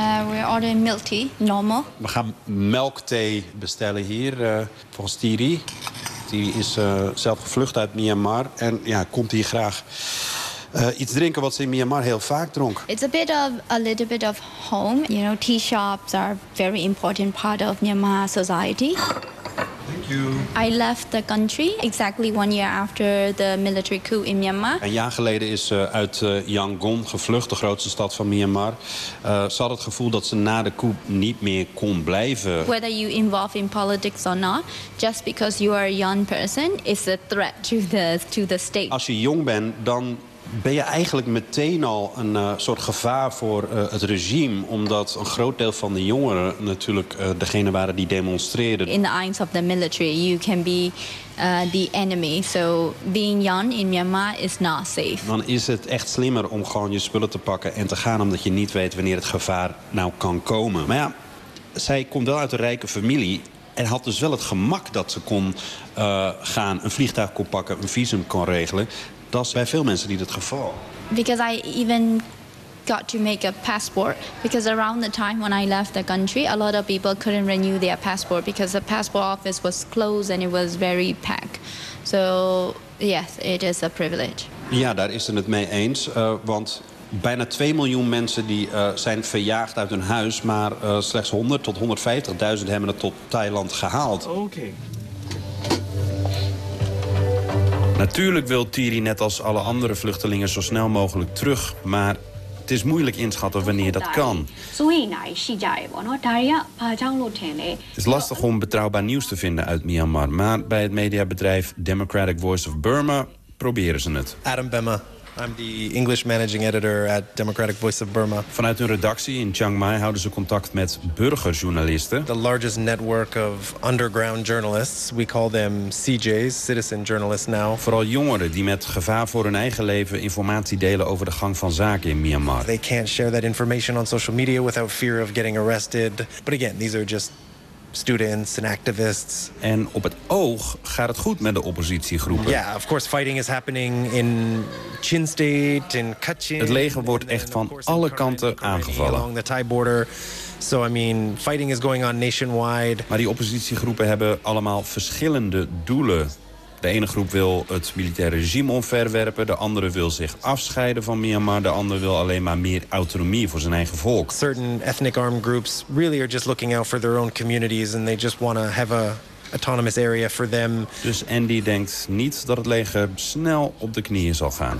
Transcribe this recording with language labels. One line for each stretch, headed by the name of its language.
English: We ordering milk tea, normal.
Dutch: We gaan melkthee bestellen hier, volgens Thierry. Thierry is zelf gevlucht uit Myanmar en ja, komt hier graag iets drinken wat ze in Myanmar heel vaak dronk.
English: It's a little bit of home. You know, tea shops are very important part of Myanmar society. Thank you. I left the country exactly 1 year after the military coup in Myanmar.
Dutch: Een jaar geleden is ze uit Yangon gevlucht, de grootste stad van Myanmar. Ze had het gevoel dat ze na de coup niet meer kon blijven.
English: Whether you involve in politics or not, just because you are a young person is a threat to the state.
Dutch: Als je jong bent, dan ben je eigenlijk meteen al een soort gevaar voor het regime, omdat een groot deel van de jongeren natuurlijk degene waren die demonstreerden.
English: In the eyes of the military, you can be the enemy. So being young in Myanmar is not safe.
Dutch: Dan is het echt slimmer om gewoon je spullen te pakken en te gaan, omdat je niet weet wanneer het gevaar nou kan komen. Maar ja, zij komt wel uit een rijke familie en had dus wel het gemak dat ze kon gaan, een vliegtuig kon pakken, een visum kon regelen. Dat is bij veel mensen niet het geval.
English: Because I even got to make a passport. Because around the time when I left the country, a lot of people couldn't renew their passport because the passport office was closed and it was very packed. So yes, it is a privilege.
Dutch: Ja, daar is ze het mee eens. Want bijna 2 miljoen mensen die zijn verjaagd uit hun huis, maar slechts 100 tot 150.000 hebben het tot Thailand gehaald. Oké. Natuurlijk wil Thierry net als alle andere vluchtelingen zo snel mogelijk terug, maar het is moeilijk inschatten wanneer dat kan. Het is lastig om betrouwbaar nieuws te vinden uit Myanmar, maar bij het mediabedrijf Democratic Voice of Burma proberen ze het.
English: Adam Bemma, I'm the English managing editor at Democratic Voice of Burma.
Dutch: Vanuit hun redactie in Chiang Mai houden ze contact met burgerjournalisten.
English: The largest network of underground journalists. We call them CJs, citizen journalists now.
Dutch: Vooral jongeren die met gevaar voor hun eigen leven informatie delen over de gang van zaken in Myanmar.
English: They can't share that information on social media without fear of getting arrested. But again, these are just students and activists.
Dutch: En op het oog gaat het goed met de oppositiegroepen.
English: Yeah, of course, fighting is happening in Chin State, in Kachin.
Dutch: Het leger wordt echt van alle kanten aangevallen.
English: Along the Thai border. So, I mean, fighting is going on nationwide.
Dutch: Maar die oppositiegroepen hebben allemaal verschillende doelen. De ene groep wil het militaire regime omverwerpen, de andere wil zich afscheiden van Myanmar, de andere wil alleen maar meer autonomie voor zijn eigen volk.
English: Certain ethnic armed groups really are just looking out for their own communities and they just want to have a autonomous area for them.
Dutch: Dus Andy denkt niet dat het leger snel op de knieën zal gaan.